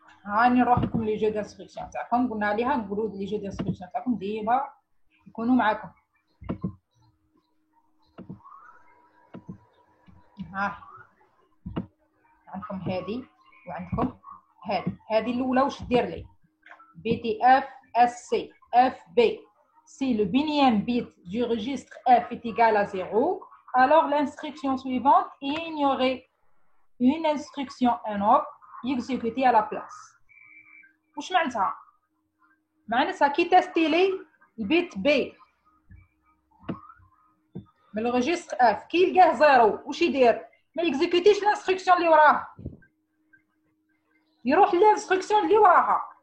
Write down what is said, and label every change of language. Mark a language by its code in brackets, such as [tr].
[ar] هاني نروح لكم [fr] لي جو دانستركسيون [ar] تاعكم قلنا عليها نقولوا لي جو دانستركسيون تاعكم ديما يكونوا معاكم. ها عندكم هذه وعندكم هذه الاولى واش دير لي BTF-SC FB. [fr] Si le binième bit du registre F est égal à 0, alors l'instruction suivante est ignorée. Une instruction NOP exécutée à la place. [ar] واش معناتها؟ معناتها كي تستي لي البيت B من الريجستر F كي يلقاه 0 واش يدير؟ ما يكزيكوتيش الانستركسيون اللي وراه يروح للانستركسيون اللي وراها.